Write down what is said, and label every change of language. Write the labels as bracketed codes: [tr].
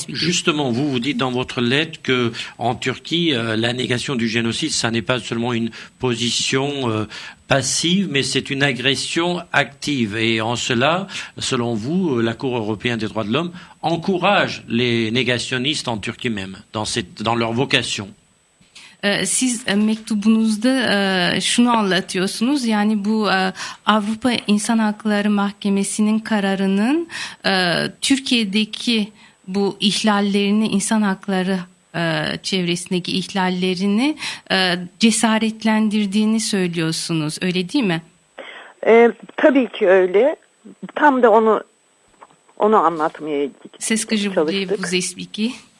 [fr] Justement, vous dites dans votre lettre que en Turquie, la négation du génocide, ça n'est pas seulement une position passive, mais c'est une agression active. Et en cela, selon vous, la Cour européenne des droits de l'homme encourage les négationnistes en Turquie même, dans leur vocation. [tr] Siz mektubunuzda şunu anlatıyorsunuz, yani bu Avrupa İnsan Hakları Mahkemesi'nin kararının Türkiye'deki bu ihlallerini, insan hakları çevresindeki ihlallerini cesaretlendirdiğini söylüyorsunuz, öyle değil mi? Tabii ki öyle. Tam da onu anlatmaya çalıştık. [fr] C'est ce que je voulais vous expliquer.